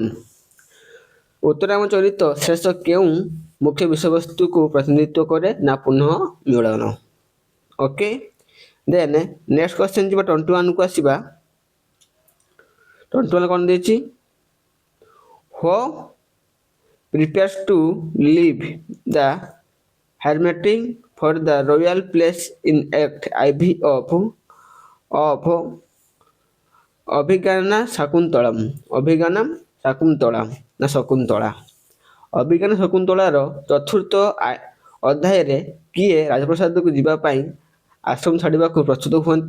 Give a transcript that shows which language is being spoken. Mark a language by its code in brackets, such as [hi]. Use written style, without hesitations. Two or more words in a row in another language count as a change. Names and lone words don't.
[or] ଉତ୍ତରାମ ଚରିତ ଶେଷ କେଉଁ ମୁଖ୍ୟ ବିଷୟବସ୍ତୁକୁ ପ୍ରତିନିଧିତ୍ୱ କରେ? ନା ପୁନଃ ମିଳନ। ଓକେ। [en] then next question [or] ଯିବା 21 କୁ ଆସିବା। [en] 21 [or] କ'ଣ ଦେଇଛି? [en] who prepares to leave the hermiting for the royal place in act IV of ଅଭିଜ୍ଞାନ ଶାକୁନ୍ତଳମ୍। [or] ନା ଶକୁନ୍ତଳା। ଅଭିଜ୍ଞାନ ଶକୁନ୍ତଳାର ଚତୁର୍ଥ ଅଧ୍ୟାୟରେ କିଏ ରାଜପ୍ରସାଦକୁ ଯିବା ପାଇଁ ଆଶ୍ରମ ଛାଡ଼ିବାକୁ ପ୍ରସ୍ତୁତ ହୁଅନ୍ତି?